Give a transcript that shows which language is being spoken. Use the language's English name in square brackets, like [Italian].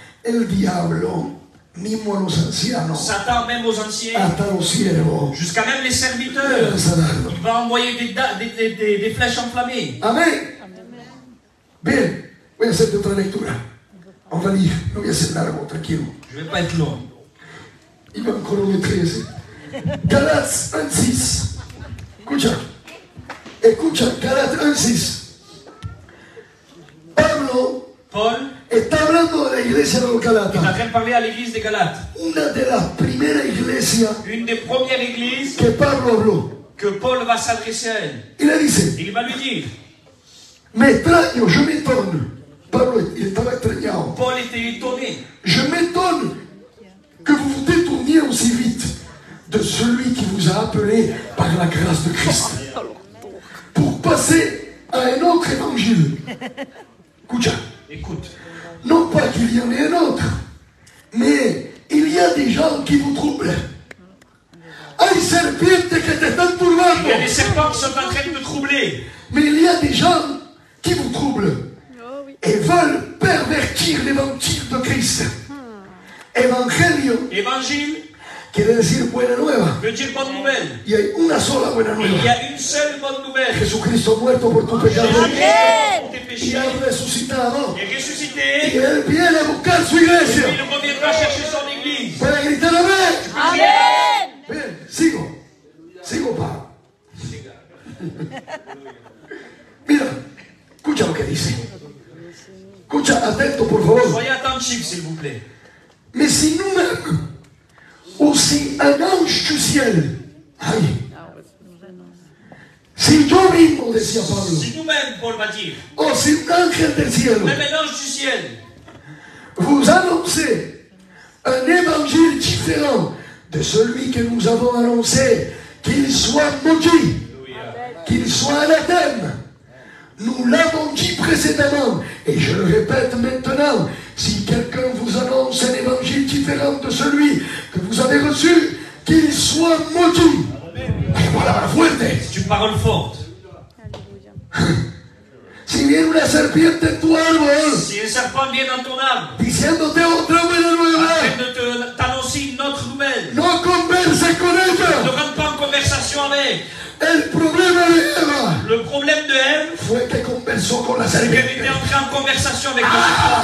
[Spanish] El diablo, mismo a los ancianos, [French] Satan, même aux anciens, [Spanish] hasta los siervos, [French] jusqu'à même les le serviteurs, [Spanish] lanza dardo. [French] il va envoyer des flèches enflammées. [Spanish] Amén. Bien, voy a hacerte otra lectura. Vamos a leer, no voy a hacer largo, tranquilo. [French] Je ne vais pas être long. Il va en chronométrer ese. [Spanish] Galates 1:6. Escucha. Escucha, Galates 1:6. Pablo [French] Paul [Spanish] está hablando de la iglesia de los [French] est en [Spanish] Galatas. [French] train de parler à l'église des Galates. [Spanish] Una de las primeras iglesias [French] Une des premières églises [Spanish] que Pablo habló. [French] que Paul va s'adresser à elle. [Spanish] Y le dice, [French] Et il va lui dire, [Spanish] me extraño, [French] je m'étonne. [Spanish] Pablo estaba extrañado. [French] Paul était étonné. Je m'étonne que vous vous détourniez aussi vite de celui qui vous a appelé par la grâce de Christ pour passer à un autre évangile. [Spanish] Escucha, [French] Écoute, non pas qu'il y en ait un autre, mais il y a des gens qui vous troublent. [Spanish] Hay serpientes que te están turbando, [French] il y a des serpents qui sont en train de te troubler. mais il y a des gens qui vous troublent et veulent pervertir l'évangile de Christ. [Spanish] Evangelio [French] Évangile [Spanish] quiere decir buena nueva. [French] veut dire bonne nouvelle. [Spanish] Y hay una sola buena [French] Et il y [Spanish] nueva. [French] a une seule bonne nouvelle. [Spanish] Jesucristo muerto por tu pecado [French] Jésus-Christ pour tes [Spanish] y [French] péchés [Spanish] ha resucitado. [French] est [Spanish] Y [French] ressuscité. [Spanish] Él viene a buscar su [French] Et [Spanish] iglesia. [French] il reviendra chercher son église. [Spanish] Para gritar amén. [French] Amen. [Spanish] Bien, sigo para. Mira, escucha lo que dice. Escucha, atento por favor. [French] Soyez attentifs, s'il vous plaît. Mais si nous-mêmes, aussi un ange du ciel, aïe, [Spanish] si yo mismo, decía Pablo, [French] Si nous-mêmes, Paul va dire, [Spanish] o si un ángel del cielo, [French] même un ange du ciel, vous annoncez un évangile différent de celui que nous avons annoncé, qu'il soit maudit, qu'il soit anathème. Nous l'avons dit précédemment, et je le répète maintenant, si quelqu'un vous annonce un évangile différent de celui que vous avez reçu, qu'il soit maudit. [Spanish] Ay, palabra fuerte. [French] c'est une parole forte. [Spanish] Si viene una serpiente en tu árbol, [French] Si un serpent vient dans ton âme, [Spanish] diciéndote otra buena [French] en [Spanish] nueva, [French] train de t'annoncer une autre nouvelle, [Spanish] no converses con [French] ne [Spanish] ella. [French] rentre pas en conversation avec. [Spanish] El problema de Eva [French] Le problème de Ève, [Spanish] fue que conversó con la [French] c'est qu'elle [Spanish] serpiente. [French] était entrée en conversation avec le serpent.